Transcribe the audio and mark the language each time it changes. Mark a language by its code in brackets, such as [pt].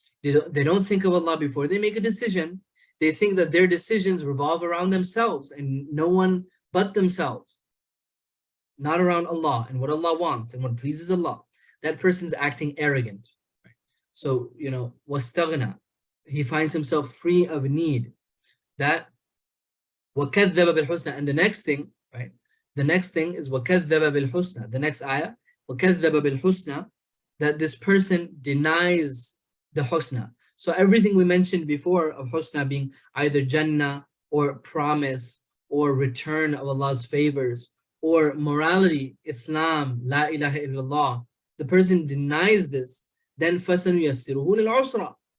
[en] They don't think of Allah before they make a decision. They think that their decisions revolve around themselves and no one but themselves, not around Allah and what Allah wants and what pleases Allah. That person's acting arrogant. Right? So, wastaghna, he finds himself free of need. That [ar] وَكَذَّبَ بِالْحُسْنَى. [en] And the next thing, right? The next thing is [ar] وَكَذَّبَ بِالْحُسْنَى. [en] The next ayah, [ar] وَكَذَّبَ بِالْحُسْنَى, [en] that this person denies the husna. So everything we mentioned before of husna being either Jannah or promise or return of Allah's favors or morality, Islam, La ilaha illallah, the person denies this, then [ar] فَسَنُيَسِّرُهُ لِلْعُسْرَى.